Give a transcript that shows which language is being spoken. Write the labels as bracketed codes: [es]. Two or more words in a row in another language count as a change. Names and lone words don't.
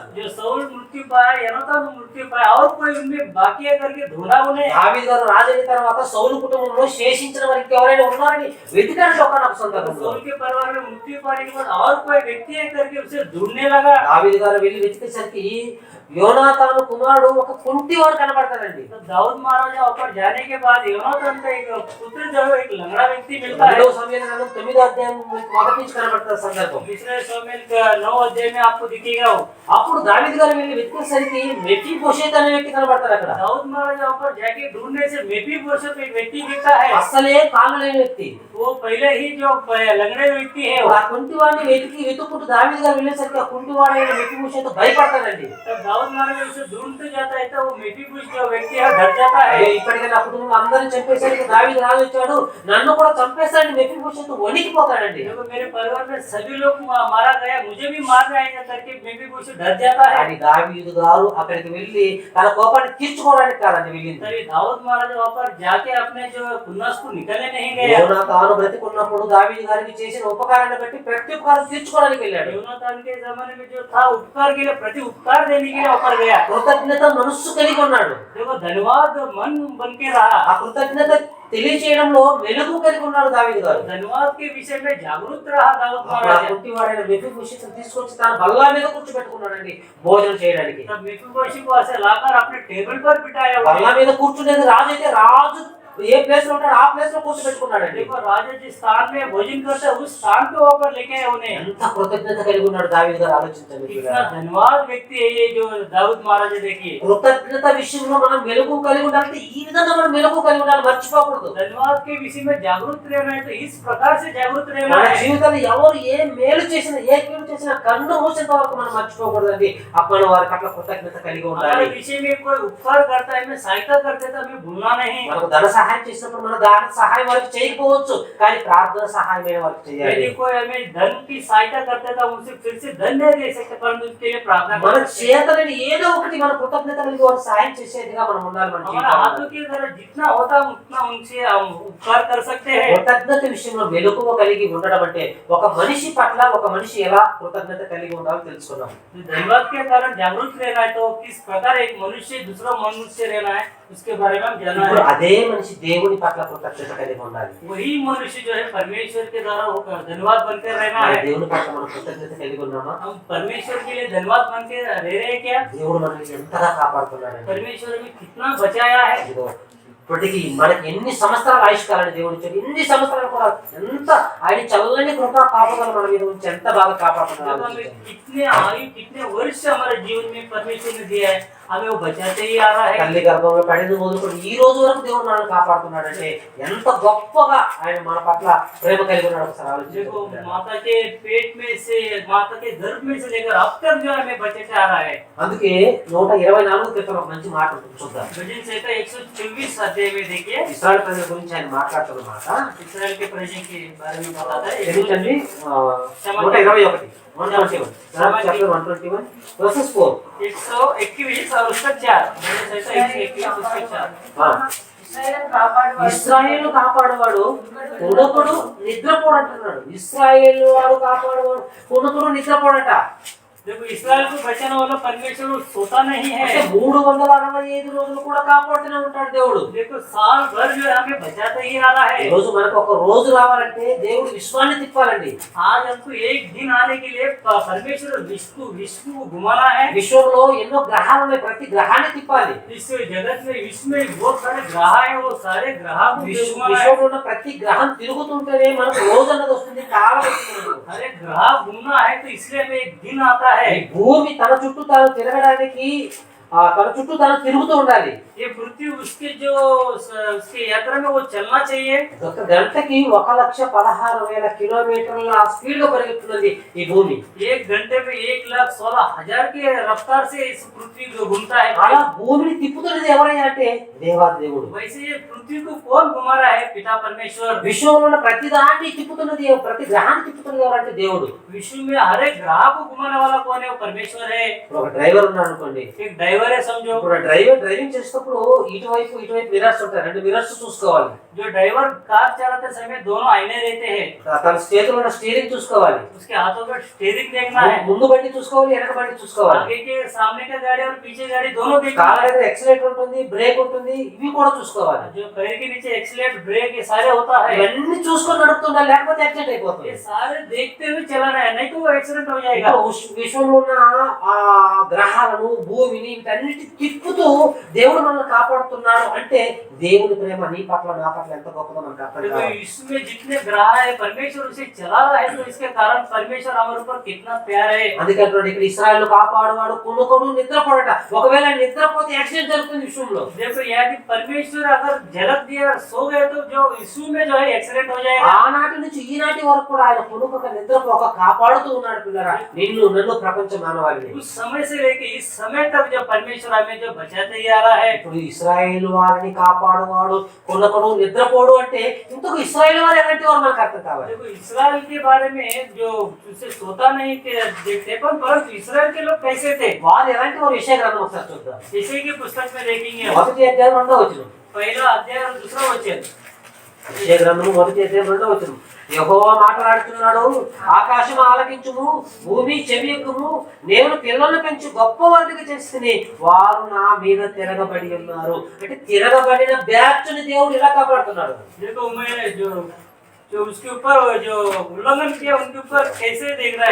[hi] जो साउल मृत्यु पाया, योनातान मृत्यु पाया और कोई उनमें बाकी है करके ढूंढा उन्हें। [te] దావీదు గారు రాజైన తర్వాత సౌలు కుటుంబంలో శేషించిన వారికి ఎవరైనా ఉన్నారని వెతికాడు ఒకనొక సందర్భంలో. [hi] साउल के परिवार में मृत्यु पाने के बाद और कोई व्यक्ति है करके उसे ढूंढने लगा। [te] దావీదు గారు వెళ్ళి వెతికేసరికి యోనాతాను కుమారుడు ఒక కుంటివాడు కనబడతాడండి. [hi] तो दाऊद महाराजा ऊपर जाने के बाद योनातान का एक पुत्र जो है, एक लंगड़ा व्यक्ति मिलता है। [te] 2వ సమూయేలు గ్రంథం 9వ అధ్యాయం మొదటి నుంచి కనబడుతున్న సందర్భం. [hi] दूसरे शमूएल का 9 अध्याय में आपको दिखेगा। [te] అప్పుడు దావీదు గారు వెళ్ళి వెతికేసరికి మెఫీబోషెత్ అనే వ్యక్తి కనబడతాడు అక్కడ. [hi] दाऊद महाराजा ऊपर जाके ढूंढने से मेफीबोशेत एक व्यक्ति दिखता है। [te] అస్సలే కాళ్ళు లేని వ్యక్తి. [hi] वो पहले ही जो लंगड़े व्यक्ति है, [te] ఆ కుంటివాడిని వెతుక్కుంటూ దావీదు గారు వెళ్ళేసరికి ఆ కుంటివాడైన మెఫీబోషెత్ భయపడతాడండి. [hi] तो दाऊद महाराज उसे ढूंढते जाता है तो वो मेफीबोशेत जो व्यक्ति है डर जाता है। [te] అయ్యో ఇప్పటికే నా కుటుంబంలో అందరిని చంపేసరికి దావీదు రాజు వచ్చాడు, నన్ను కూడా చంపేస్తాడని మెఫీబోషెత్ వణికిపోతాడండి. [hi] देखो मेरे परिवार में सभी लोग मारा गया, मुझे भी मार जाएगा करके मेफीबोशेत डर जाता है। [te] అని దావీదు గారు అక్కడికి వెళ్ళి తన కోపాన్ని తీర్చుకోవడానికి కాదండి వెళ్ళింది. [hi] तभी दाऊद महाराज वहाँ पर जाके अपने जो खुन्नस को निकलने नहीं गया। [te] యోనాతాను బ్రతికున్నప్పుడు దావీదు గారికి చేసిన ఉపకారాన్ని బట్టి ప్రత్యుపకారం తీర్చుకోవడానికి వెళ్ళాడు. [hi] योनातान के जमाने में जो था उपकार के लिए प्रति उपकार देने के लिए ऊपर गया। [te] కృతజ్ఞత మనస్సు కలిగి ఉన్నాడు. [hi] देखो धन्यवाद मन बन के रहा। [te] ఆ కృతజ్ఞత తెలియచేయడంలో మెలుగు కలిగి ఉన్నాడు దావీదు గారు. [hi] धन्यवाद के विषय में जागरूक रहा दाऊद [te] ఆ [hi] महाराज। [te] కుంటివాడైన మెఫీబోషెత్ తీసుకొచ్చి తన బల్ల మీద కూర్చోబెట్టుకున్నాడండి భోజనం చేయడానికి. [hi] तब मेफीबोशेत को ऐसे लाकर अपने टेबल पर बिठाया। [te] బల్ల మీద కూర్చునేది రాజు అయితే రాజు ఏ ప్లేస్ లో ఉంటాడు ఆ ప్లేస్ లో కూర్చోబెట్టుకున్నాడండి. [hi] देखो राजा जिस स्थान में भोजन करते हैं उस स्थान पे ऊपर लेके आए उन्हें। [te] ఎంత కృతజ్ఞత కలిగి ఉన్నాడు దావీదు గారు ఆలోచించండి. [hi] कितना धन्यवाद व्यक्ति है ये जो दाऊद महाराज। देखिए [te] కృతజ్ఞత విషయంలో మనం మెలుగు కలిగి ఉండాలంటే ఈ విధంగా మనం మెలుగు కలిగి ఉండాలి, మర్చిపోకూడదు. [hi] धन्यवाद के विषय में जागरूक रहना है तो इस प्रकार से जागरूक रहना [te] మన [hi] है। [te] జీవితంలో ఎవరు ఏ మేలు చేసినా ఏ కీడు చేసినా కన్ను మూసేంత వరకు మనం మర్చిపోకూడదండి. అప్పుడు వారి పట్ల కృతజ్ఞత కలిగి ఉండాలి. [hi] हमारे विषय में कोई उपकार करता है, हमें सहायता करते तो हमें भूलना नहीं। [te] మనకు ధన సహాయం చేసినప్పుడు మన దాన సహాయం వారికి చేయకపోవచ్చు, కానీ ప్రార్థన సహాయమైన వారికి చేయాలి. [hi] यदि कोई हमें धन की सहायता करते तो हम उसे फिर से धन नहीं दे सकते, परंतु उसके लिए प्रार्थना [te] మన [hi] कर सकते हैं। [te] చేతనని ఏదో ఒకటి మన కృతజ్ఞత కలిగి వారికి సహాయం చేసేదిగా మనం ఉండాలి. మన [hi] हमारा [te] జీవితంలో [hi] हाथों के द्वारा जितना होता है उतना उनसे हम उपकार कर सकते हैं। [te] కృతజ్ఞత విషయంలో మెలకువ కలిగి ఉండడం అంటే ఒక మనిషి పట్ల ఒక మనిషి ఎలా కృతజ్ఞత కలిగి ఉండాలో తెలుసుకున్నాం. [hi] धन्यवाद के कारण जागरूक रहना है तो किस प्रकार एक मनुष्य दूसरा मनुष्य रहना है उसके बारे में हम जानना [te] ఇప్పుడు [hi] है। [te] అదే మనిషి దేవుని పట్ల కృతజ్ఞత కలిగి ఉండాలి. [hi] वही मनुष्य जो है परमेश्वर के द्वारा वो धन्यवाद बनकर रहना [te] మన [hi] है। [te] దేవుని పట్ల మనం కృతజ్ఞత కలిగి ఉన్నామా? [hi] हम परमेश्वर के लिए धन्यवाद बन के रह रहे हैं क्या? [te] దేవుడు మనల్ని ఎంతగా కాపాడుతున్నాడు. [hi] परमेश्वर हमें कितना बचाया है। [te] ఇదిగో ఇప్పటికి మనకి ఎన్ని సంవత్సరాల ఆయుష్కాలని దేవుడు ఇచ్చాడు, ఇన్ని సంవత్సరాలు కూడా ఎంత ఆయన చల్లని కృప కాపాడాలి మన మీద ఉంచి ఎంత బాగా [hi] जब [te] కాపాడుతున్నాడు. [hi] हमें कितने आयु कितने वर्ष हमारे जीवन में परमेश्वर ने दिया है, हमें वो बचाते ही आ रहा है। [te] తల్లి గర్భంలో పడింది మొదలుకొని ఈ రోజు వరకు దేవుడు మనల్ని కాపాడుతున్నాడు అంటే ఎంత గొప్పగా ఆయన మన పట్ల ప్రేమ కలిగి ఉన్నాడు. ఒకసారి [hi] देखो [te] ఆలోచించండి. [hi] माता के पेट में से माता के गर्भ में से लेकर अब तक जो हमें बचाते आ रहा है। [te] అందుకే 124 క్రితం ఒక మంచి మాట ఉంటుంది, చూద్దాం. [hi] भजन संहिता 124 अध्याय में देखिए [te] ఇశ్రాయేలు ప్రజల గురించి ఆయన మాట్లాడుతున్న మాట [hi] इस्राएल के प्रजा के बारे में बताता है। [te] ఎందుకండి 121 121 చాప్టర్ 121 వర్సెస్ 4. [hi] 121 और उसका 4। भजन संहिता 121 उसका 4। [te] ఆ, ఇశ్రాయేలును కాపాడువాడు ఇశ్రాయేలు కాపాడువాడు కుణకుడు నిద్రపోడు అంటున్నాడు. ఇశ్రాయేలు వాడు కాపాడువాడు కుణకుడు నిద్రపోడట. [hi] देखो इस्राएल को बचाने वाला परमेश्वर सोता नहीं [te] అంటే [hi] है। [te] 365 రోజులు కూడా కాపాడుతూనే ఉంటాడు దేవుడు. [hi] देखो साल भर जो है हमें बचाता ही आ रहा [te] ఈ [hi] है। [te] రోజు మనకు ఒక రోజు రావాలంటే దేవుడు విశ్వాన్ని తిప్పాలండి. [hi] आज हमको एक दिन आने के लिए परमेश्वर विश्व को घुमाना है। [te] విశ్వంలో ఎన్నో గ్రహాలు ఉన్నాయి, ప్రతి గ్రహాన్ని తిప్పాలి. [hi] इस जगत में विश्व में बहुत सारे ग्रह है, वो सारे ग्रह को घुमाना है। [te] విశ్వంలో ఉన్న ప్రతి గ్రహం తిరుగుతుంటేనే మనకు రోజు అన్నది వస్తుంది, కాలం వస్తుంది మనకు. [hi] हर एक ग्रह घूमना है तो इसलिए हमें एक दिन आता है। [te] ఈ భూమి తన చుట్టూ తాను తిరగడానికి తన చుట్టూ తాను తిరుగుతూ ఉండాలి. [hi] ये पृथ्वी उसके जो उसके यात्रा में वो चलना चाहिए। [te] ఒక గంటకి 1,16,000 కిలోమీటర్ల స్పీడ్ గా పరిగెత్తుతుంది ఈ భూమి. [hi] एक घंटे में 1,16,000 की रफ्तार से इस पृथ्वी को घूमता है। [te] అలా భూమిని తిప్పుతున్నది ఎవరైనా అంటే దేవాది దేవుడు. [hi] वैसे ये पृथ्वी को कौन घुमा रहा है? पिता परमेश्वर। [te] విశ్వంలో ఉన్న ప్రతి దాన్ని తిప్పుతున్నది ప్రతి గ్రహాన్ని తిప్పుతున్నది ఎవరంటే దేవుడు. [hi] विश्व में हर एक ग्रह को घुमाने वाला कौन है? वो परमेश्वर है। [te] ఇప్పుడు ఒక డ్రైవర్ ఉన్నాడు అనుకోండి. [hi] एक ड्राइवर है समझो। [te] ఇప్పుడు డ్రైవింగ్ చేసేటప్పుడు ఇటువైపు మిరర్స్ ఉంటాయి, రెండు మిరర్స్ చూసుకోవాలి. [hi] जो ड्राइवर कार चलाते समय दोनों आईने रहते हैं। [te] తన చేతిలో ఉన్న స్టీరింగ్ చూసుకోవాలి, [hi] उसके हाथों में स्टीयरिंग देखना है। [te] ముందు బండి చూసుకోవాలి, వెనక బండి చూసుకోవాలి. [hi] आगे के सामने का गाड़ी और पीछे गाड़ी दोनों देखना [te] కాళ్ళ [hi] है। [te] దగ్గర ఎక్సిలేటర్ ఉంటుంది, బ్రేక్ ఉంటుంది, ఇవి కూడా చూసుకోవాలి. [hi] जो पैर के नीचे एक्सीलेटर ब्रेक ये सारे होता है। [te] ఇవన్నీ చూసుకొని నడుపుతుండాలి, లేకపోతే యాక్సిడెంట్ అయిపోతుంది. [hi] ये सारे देखते हुए चलाना है, नहीं तो वो एक्सीडेंट हो जाएगा। [te] ఇప్పుడు విశ్వంలో ఉన్న ఆ గ్రహాలను భూమిని వీటన్నిటి తిప్పుతూ దేవుడు మనల్ని కాపాడుతున్నాడు అంటే దేవుని ప్రేమ నీ పట్ల నా పట్ల ఎంత గొప్పదో మనకు అర్థం [hi] देखो [te] కావాలి. [hi] इसमें जितने ग्रह है परमेश्वर उसे चला रहा है, तो इसके कारण परमेश्वर हमारे ऊपर कितना प्यार है। [te] అందుకే అంటున్నాడు ఇక్కడ ఇశ్రాయేలు కాపాడువాడు కొనుకొడు నిద్రపోడట. ఒకవేళ నిద్రపోతే యాక్సిడెంట్ జరుగుతుంది విశ్వంలో. [hi] देखो यदि परमेश्वर अगर झलक दिया सो गए तो जो यीशु में जो है एक्सीडेंट हो जाएगा। [te] ఆనాటి నుంచి ఈనాటి వరకు కూడా ఆయన కొనుకొక నిద్రపోక కాపాడుతూ ఉన్నాడు పిల్లరా, నిన్ను నన్ను ప్రపంచ మానవాళిని. [hi] उस समय से लेके इस समय तक जो परमेश्वर हमें जो बचाते ही आ रहा है। [te] ఇప్పుడు ఇశ్రాయేలు వారిని కాపాడువాడు కొనుకొడు నిద్రపోడు అంటే ఇంతకు ఇశ్రాయేలు వారు ఎలాంటి వారు మనకు అర్థం కావాలి. [hi] देखो इस्राएल के बारे में जो उसे सोता नहीं देखते, परंतु इस्राएल के लोग कैसे थे? [te] వారు ఎలాంటి వారు విషయ గ్రంథం ఒకసారి చూద్దాం. [hi] जैसे की पुस्तक में देखेंगे [te] 1వ అధ్యాయం 2వ వచనం. [hi] पहला अध्याय और दूसरा वचन। [te] విషయ గ్రంథము 1వ అధ్యాయం 2వ వచనం. యెహోవా మాట్లాడుతున్నాడు, ఆకాశం ఆలకించుము, భూమి చెవియొక్కుము, నేను పిల్లలను పెంచి గొప్ప వారికి చేస్తుంది, వారు నా మీద తిరగబడి ఉన్నారు. అంటే తిరగబడిన బ్యాచ్ ని దేవుడు ఇలా కాపాడుతున్నాడు. [hi] देखो मैं जो उसके ऊपर जो उल्लंघन किया उनके ऊपर कैसे देख रहा